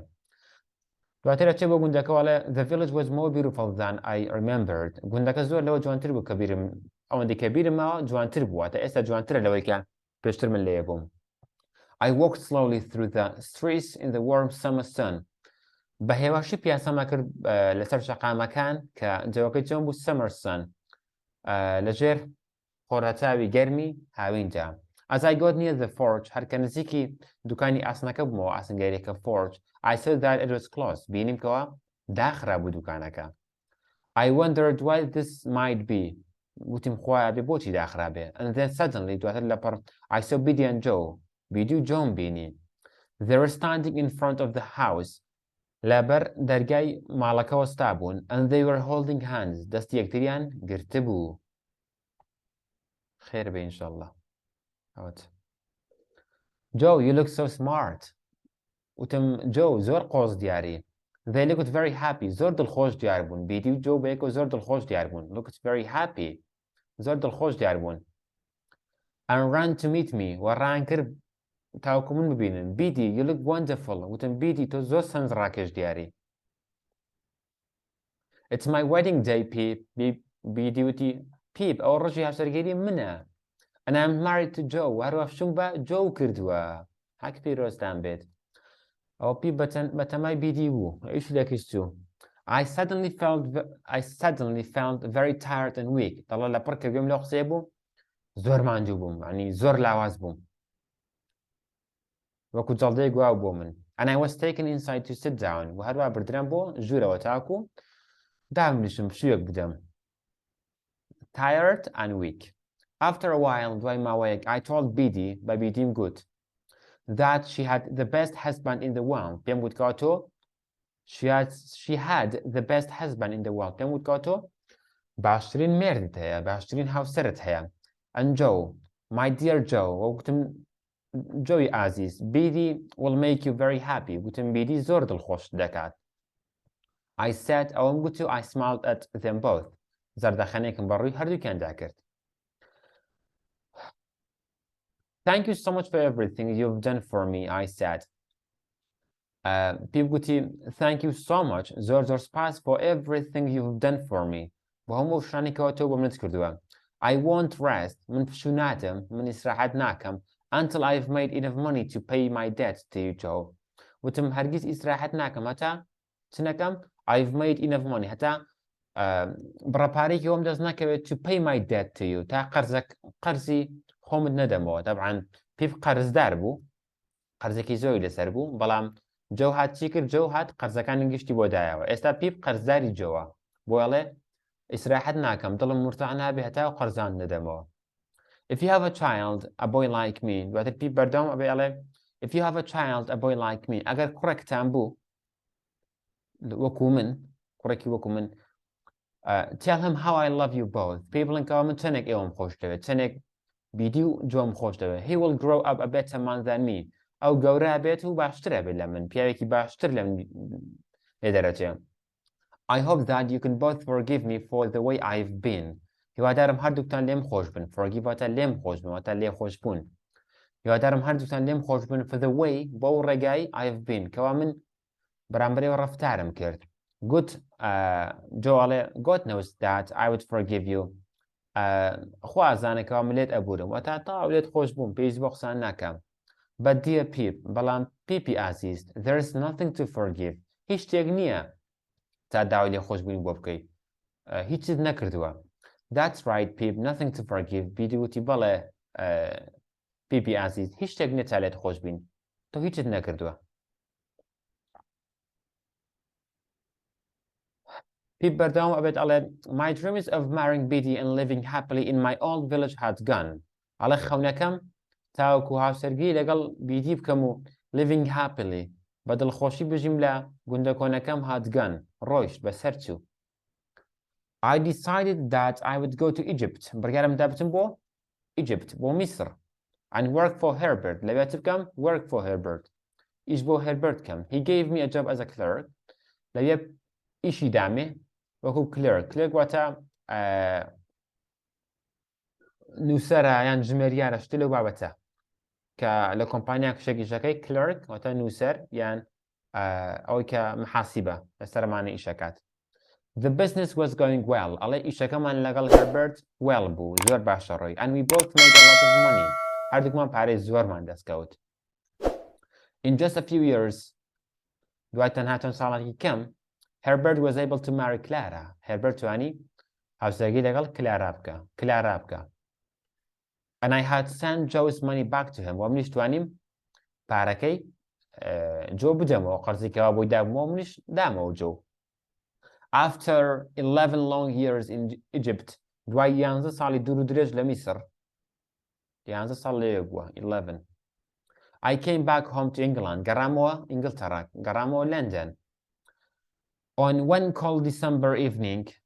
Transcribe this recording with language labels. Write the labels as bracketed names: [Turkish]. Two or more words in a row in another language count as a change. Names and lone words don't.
[Central Kurdish] دواتر ئەچێ بۆ گوندەکەوەڵێ [English] the village was more beautiful than I remembered. [Central Kurdish] گوندەکە زۆر لەوە جوانتر بوو کە بیرم ئەوەندەی کە بیرمەوە جوانتر بووە تا ئێستا جوانترە لەوەی کە پێشتر من لێیە بووم. [English] I walked slowly through the streets in the warm summer sun. [Central Kurdish] بە هێواشی پیاسەمە کرد لەسەر شەقامەکان کە جەوەکەی چۆن بوو [English] summer sun [Central Kurdish] لەژێر خۆرهەچاوی گەرمی هاوینجا. [English] As I got near the forge [Central Kurdish] هەرکە نزیکی دوکانی ئاسنەکە بوومەوە ئاسنگەریەکە [English] forge I saw that it was closed. [Central Kurdish] بینیم کەوە داخرا بوو دوکانەکە. [English] I wondered why this might be. [Central Kurdish] وتیم خوایە بێ بۆچی داخرا بێ. [English] And then suddenly [Central Kurdish] دواتر لەپەڕ [English] I saw Biddy and Joe. [Central Kurdish] بیدی و جۆم بینی. [English] They were standing in front of the house. [Central Kurdish] لەبەر دەرگای ماڵەکەوە ستا بوون [English] and they were holding hands. [Central Kurdish] دەستی یەکتریان گرتە بوو. خێر بێ ئینشەڵڵا. [English] Joe, you look so smart. [Central Kurdish] وتم جۆ زۆر قۆز دیاری. [English] They looked very happy. [Central Kurdish] زۆر دڵخۆش دیار بوون. بیدی و جۆ بەیەکەوە زۆر دڵخۆش دیار بوون. [English] Looked very happy. [Central Kurdish] زۆر دڵخۆش دیار بوون. [English] And ran to meet me. [Central Kurdish] و ڕان کرد تاوکو من ببینن بیدی [English] you look wonderful [Central Kurdish] وتم بیدی تۆ زۆر سەنج ڕاکێش دیاری [English] It's my wedding day Pip [Central Kurdish] بیدی وتی پیپ ئەوە ڕۆژی هاوسەرگیری منە [English] and I'm married to Joe [Central Kurdish] هەروەفشم بە جۆ کردووە هاک پیرۆستان بێت ئەو پیپ بەتەمای بیدی بوو ئیش لەکەست چوو [English] I suddenly felt very tired and weak [Central Kurdish] دەڵێ لە پڕکە گوێم لە قسەیە بوو زۆر ماندوو بووم ینی زۆر لاواز بووم وەکو جەڵدەی گواو بۆ من [English] and I was taken inside to sit down [Central Kurdish] و هەروە بردرام بۆ ژوورەوە تاکو دامنیشم شوێک بدەم [English] tired and weak after a while [Central Kurdish] دوای ماوەیەک [English] I told Biddy [Central Kurdish] بە بیدیم گوت [English] that she had the best husband in the world [Central Kurdish] پێم گوت کاتۆ [English] she had the best husband in the world [Central Kurdish] پێم گوت کاتۆ باشترین مێردت هەیە باشترین هاوسەرت هەیە [English] and Joe my dear Joe [Central Kurdish] وەگوتم جۆی ئازیز [English] بیدی will make you very happy [Central Kurdish] گوتم بیدی زۆر دڵخۆش دەکات [English] I said [Central Kurdish] ئەوم گوت و [English] I smiled at them both [Central Kurdish] زەردەخەنێکم بەڕووی هەردووکیاندا کرد [English] Thank you so much for everything you've done for me I said [Central Kurdish] پیپ گوتی [English] thank you so much [Central Kurdish] زۆر سپاس [English] for everything you've done for me [Central Kurdish] بۆ هەموو شتانێکەوە تۆ بۆ منت کردووە [English] I won't rest [Central Kurdish] من پشوو ناتم من ئیسراحەت ناکەم [English] until I've made enough money to pay my debt to you Joe [Central Kurdish] وتم هەرگیز ئیسراحەت ناکەم هەتا چ نەکەم [English] I've made enough money [Central Kurdish] هەتا بڕەپارێکی ئەوم دەست نەکەوێت [English] to pay my debt to you [Central Kurdish] تا قەرزی خۆمت نەدەمەوە طبعاً پیپ قەرزدار بوو قەرزێکی زۆری لەسەر بوو بەڵام جۆ هات چی کرد جۆ هات قەرزەکانی گشتی بۆ دایەوە ئێستا پیپ قەرزداری جۆوە بۆڵێ ئیسراحەت ناکەم دڵم مرتاح نابێ هەتا و قەرزان نەدەمەوە [English] If you have a child a boy like me [Central Kurdish] دواتر پیپ بەردەوام ئەبێ ئەڵێ [English] If you have a child a boy like me [Central Kurdish] ئەگەر کوڕێکتان بوو وەکو من کوڕێکی وەکو من [English] tell him how I love you both [Central Kurdish] پێی بڵێن کەوا من چەندێک ئێوەم خۆش دەوێت چەندێک بیدی و جۆم خۆش دەوێت [English] He will grow up a better man than me [Central Kurdish] ئەو گەورە بێت و باشترە بێت لە من پیاوێکی باشتر لە من لێ دەرەچێ [English] I hope that you can both forgive me for the way I've been [Central Kurdish] هیوادارم هەردووکتان لێم خۆش بن forgive واتە لێم خۆش بن واتە لێ خۆش بوون هیوادارم هەردووکتان لێم خۆش بن [English] for the way [Central Kurdish] بۆ ڕێگای [English] I've been [Central Kurdish] کەوا من بەرامبەرەوە ڕەفتارم کرد Good جۆڵێ [English] God knows that I would forgive you [Central Kurdish] خوازانێکەوە ملێت ئەبوورم وەتا تاو لێت خۆش بووم پێویست بۆ قسان ناکەم [English] But dear Pip [Central Kurdish] بەڵام پیپی ئازیز [English] there is nothing to forgive [Central Kurdish] هیچ شتێک نییە تا داوای لێ خۆش بووین بۆ بکەیت هیچت نەکردووە [English] That's right Pip nothing to forgive [Central Kurdish] بیدی وتی بەڵێ پیپی ئازیز هیچ شتێک نییە تا لێت خۆش بین تۆ هیچت نەکردووە پیپ بەردەوام ئەبێت ئەڵێ [English] My dreams of marrying Biddy and living happily in my old village had gone [Central Kurdish] ئەڵێ خەونەکەم تاوەکو هاوسەرگیری لەگەڵ بیدی بکەم و [English] living happily [Central Kurdish] بە دڵخۆشی بژیم لە گوندەکۆنەکەم [English] had gone [Central Kurdish] ڕۆیشت بەسەر چوو [English] I decided that I would go to Egypt [Central Kurdish] بڕیارم دابتم بۆ Egypt بۆ میسر and [English] work for Herbert [Central Kurdish] لەوێ چ بکەم [English] work for Herbert [Central Kurdish] ئیش بۆ Herbert کەم [English] He gave me a job as a clerk [Central Kurdish] لەوێ ئیشی دامێ وەکو clerk واتە نووسەرە یان ژمێریارە شتە لەو بابەتە کە لە کۆمپانیا کشێکیشەکەی clerk واتە نووسەر یان ئەوەی کە محاسیبە لە سەرمانە ئیشەکات [English] The business was going well [Central Kurdish] ئەڵێ ئیشەکەمان لەگەڵ Herbert well بوو زۆر باشە ڕۆی [English] and we both made a lot of money [Central Kurdish] هەردووکمان پارەی زۆرمان دەستکەوت [English] In just a few years [Central Kurdish] دوای تەنها چەند ساڵێکی کەم [English] Herbert was able to marry Clara [Central Kurdish] Herbert توانی هاوسەرگیری لەگەڵ کلارا بکە [English] and I had sent Joe's money back to him [Central Kurdish] و منیش توانیم پارەکەی جۆ بدەمەوە قەرزێکەوە بۆی دابمەوە منیش دامەوە جۆ [English] After 11 long years in Egypt [Central Kurdish] دوای 11 ساڵی دوور و درێژ لە میسر 11 ساڵ لێ بووە 11 [English] I came back home to England [Central Kurdish] گەڕامەوە ئینگلتەرا گەڕامەوە لندن [English] On one cold December evening